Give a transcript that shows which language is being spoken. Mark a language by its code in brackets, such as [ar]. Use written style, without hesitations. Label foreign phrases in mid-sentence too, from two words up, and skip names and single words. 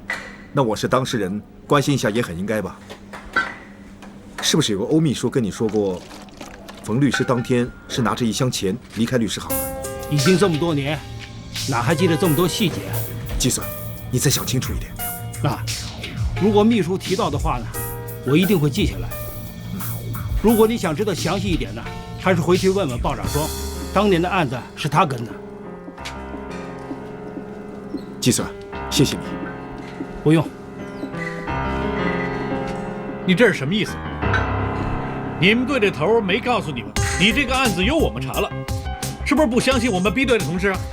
[zh] 那我是當事人，關心一下也很應該吧？是不是有個歐秘書跟你說過，馮律師當天是拿着一箱錢離開律師行的？已經這麼多年，哪還記得這麼多細節？季 Sir， 你再想清楚一點。如果秘書提到的話呢，我一定會記下來。如果你想知道詳細一點呢，還是回去問問鮑長莊，當年的案子是他跟的。季 Sir， 謝謝你。不用。你這是什麼意思？你們隊的頭沒告訴你們，你這個案子由我們查了，是不是不相信我們 B 隊的同事啊？